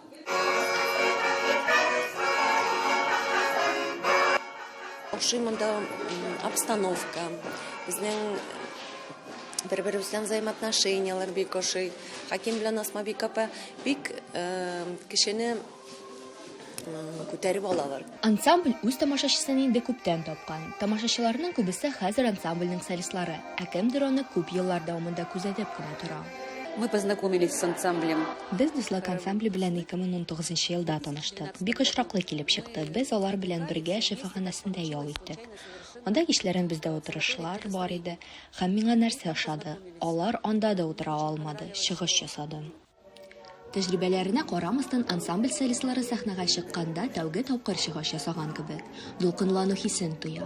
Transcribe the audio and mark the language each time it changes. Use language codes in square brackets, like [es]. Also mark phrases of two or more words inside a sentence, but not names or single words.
[tt] Ошимында обстановка, безнең бер-беребездән взаимоотношениялар бик ошый. Хаким белән Асмабик апа бик кешене күтәреп алалар. Ансамбль үз тамашачысын инде күптән тапкан. Тамашачыларның күбесе хәзер ансамбльнең солистлары, ә кемдер аны күп еллар дәвамында күзәтеп кенә тора. [ru] Мы познакомились с ансамблем. [tt] Без дуслык ансамбле белән 2019 елда таныштык. Бик очраклы килеп чыкты. Без алар белән бергә шифаханәсендә ял иттек. Анда кичләрен бездә утырышлар бар иде. Һәм миңа нәрсә ошады? Алар анда да утыра алмады, чыгыш ясады. Тәҗрибәләренә карамастан ансамбль солистлары сәхнәгә чыкканда тәүге тапкыр чыгыш ясаган кебек, дулкынлану хисен туя.